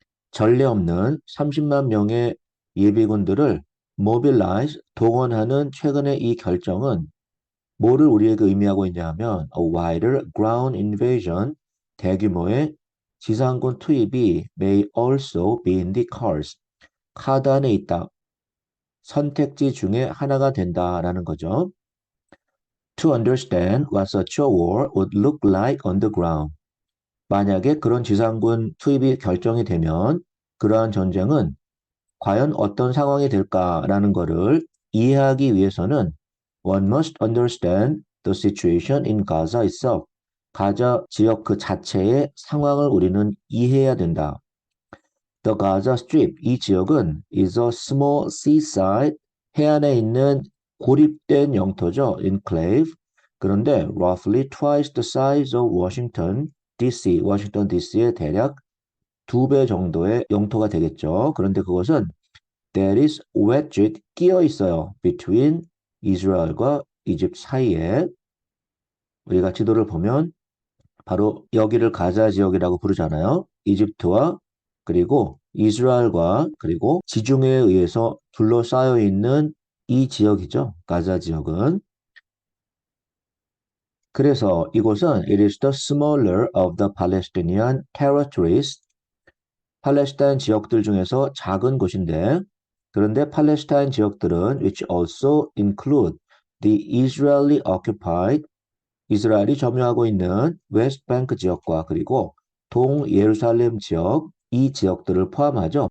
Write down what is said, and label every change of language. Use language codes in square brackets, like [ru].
[ko] 전례 없는 30만 명의 예비군들을 [en] mobilize, [ko] 동원하는 최근의 이 결정은 뭐를 우리에게 의미하고 있냐 하면 [en] a wider ground invasion, [ko] 대규모의 지상군 투입이 [en] may also be in the cards, [ko] 카드 안에 있다. 선택지 중에 하나가 된다라는 거죠. [en] To understand what such a war would look like on the ground. [ko] 만약에 그런 지상군 투입이 결정이 되면 그러한 전쟁은 과연 어떤 상황이 될까라는 것을 이해하기 위해서는 [en] one must understand the situation in Gaza itself. [ko] 가자 지역 그 자체의 상황을 우리는 이해해야 된다. [en] The Gaza Strip, [ko] 이 지역은 [en] is a small seaside, [ko] 해안에 있는 고립된 영토죠. [en] enclave. [ko] 그런데 [en] roughly twice the size of Washington DC, [ko] 워싱턴 DC의 대략 2배 정도의 영토가 되겠죠. 그런데 그것은 [en] that is wedged, [ko] 끼어 있어요. [en] between [ko] 이스라엘과 이집트 사이에. 우리가 지도를 보면 바로 여기를 가자 지역이라고 부르잖아요. 이집트와 그리고 이스라엘과 그리고 지중해에 의해서 둘러싸여 있는 이 지역이죠. 가자 지역은. 그래서 이곳은 [en] it is the smaller of the Palestinian territories. [ko] 팔레스타인 지역들 중에서 작은 곳인데 그런데 팔레스타인 지역들은 [en] which also include the Israeli occupied [ko] 이스라엘이 점유하고 있는 웨스트뱅크 지역과 그리고 동예루살렘 지역 이 지역들을 포함하죠.